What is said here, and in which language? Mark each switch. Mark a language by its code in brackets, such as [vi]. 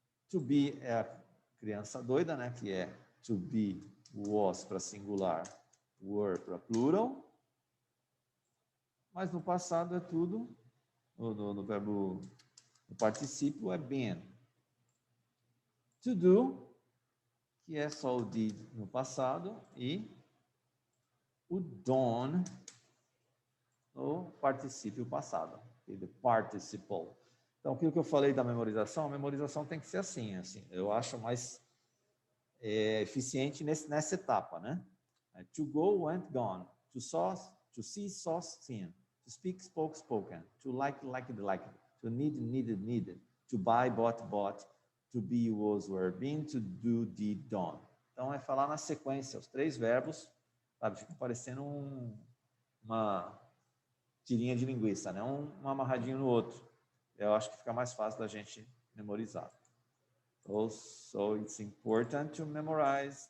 [pt] To be é a criança doida, né? Que é to be, was para singular, were para plural. Mas no passado é tudo, no verbo, no particípio é been. To do, que é só o did no passado, e o done no particípio passado, the participle. Então, aquilo que eu falei da memorização, a memorização tem que ser assim. Eu acho mais eficiente nessa etapa, né? [en] To go, went, gone. To see, saw, seen. To speak, spoke, spoken. To like, liked, liked. To need, needed, needed. To buy, bought, bought. To be, was, were, been. To do, did, done. [pt] Então, é falar na sequência, os três verbos, sabe? Fica parecendo uma tirinha de linguiça, né? Um amarradinho no outro. Eu acho que fica mais fácil da gente memorizar. [en] So it's important to memorize.